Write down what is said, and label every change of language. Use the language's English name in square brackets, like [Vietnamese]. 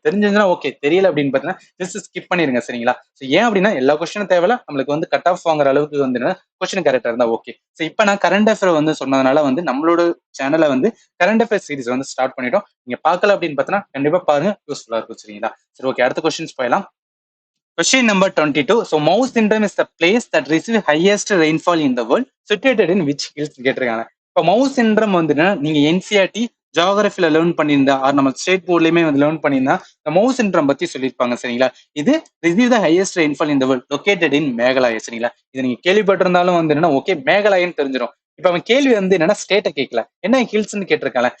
[Tamil] தெரிஞ்சதுன்னா ஓகே, தெரியல அப்படின்னு பார்த்தீங்கன்னா ஜஸ்ட் ஸ்கிப் பண்ணிருங்க சரிங்களா. ஸோ ஏன் அப்படின்னா எல்லா கொஸ்டினும் தேவையில்ல, நம்மளுக்கு வந்து கட் ஆஃப் வாங்குற அளவுக்கு வந்து கொஸ்டின் கரெக்டா இருந்தா ஓகே. ஸோ இப்போ நான் கரண்ட் அஃபேர் வந்து சொன்னதுனால வந்து நம்மளோட சேனலை வந்து கரண்ட் அஃபேர் சீரிஸ் வந்து ஸ்டார்ட் பண்ணிட்டோம். நீங்க பார்க்கல அப்படின்னு பார்த்தீங்கன்னா கண்டிப்பா பாருங்க, யூஸ்ஃபுல்லா இருக்கும் சரிங்களா. சரி, ஓகே, அடுத்த கொஸ்டின்ஸ் போயிடலாம். [English] Question number 22. So, Mount Syndrome is the place that receives highest rainfall in the world, situated in which hills [Tamil] கேட்டிருக்காங்க. இப்போ மவுஸ் சிண்ட்ரம் வந்துன்னா நீங்க என்சிஆர்டி ஜியோகிராஃபில லேர்ன் பண்ணியிருந்தா, நம்ம ஸ்டேட் போர்ட்லயுமே வந்து லேர்ன் பண்ணியிருந்தா இந்த மவுஸ் சிண்ட்ரம் பத்தி சொல்லியிருப்பாங்க சரிங்களா. [English] இது receive the highest rainfall in the world located in Meghalaya [Tamil] சரிங்களா. இது நீங்க கேள்விப்பட்டிருந்தாலும் வந்து என்னன்னா ஓகே மேகாலயான்னு தெரிஞ்சிடும். இப்ப அவன் கேள்வி வந்து என்னன்னா ஸ்டேட்டை கேட்கல, என்ன ஹில்ஸ்ன்னு கேட்டிருக்காங்க.